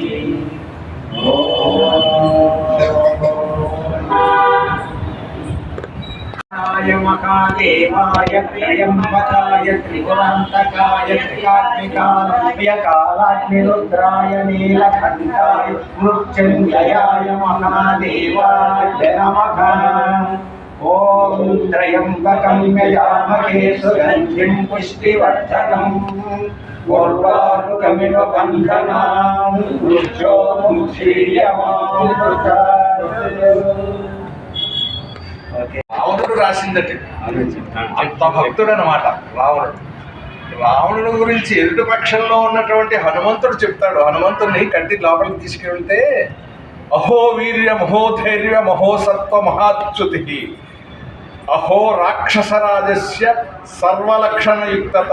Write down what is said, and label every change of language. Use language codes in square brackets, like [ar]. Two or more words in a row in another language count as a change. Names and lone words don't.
[sa] महादेवाय त्र्यम्बकाय त्रिपुरान्तकाय त्रिकाग्निकालाग्निरुद्राय नीलकण्ठाय मृत्युञ्जयाय महादेवाय नमः। ॐ त्र्यम्बकं यजामहे सुगन्धिं पुष्टिवर्धनम् उर्वारुकमिव बन्धनान् मृत्योर्मुक्षीयमामृतात्। [te] రావణుడు రాసిందట, అంత భక్తుడు అన్నమాట రావణుడు. రావణుడు గురించి ఎదుటి పక్షంలో ఉన్నటువంటి హనుమంతుడు చెప్తాడు. హనుమంతుడిని కంటి లోపలికి తీసుకెళ్తే [sa] అహో వీర్య మహోధైర్య మహోసత్వ మహాచ్యుతి అహో రాక్షసరాజస్య సర్వలక్షణయుక్తత.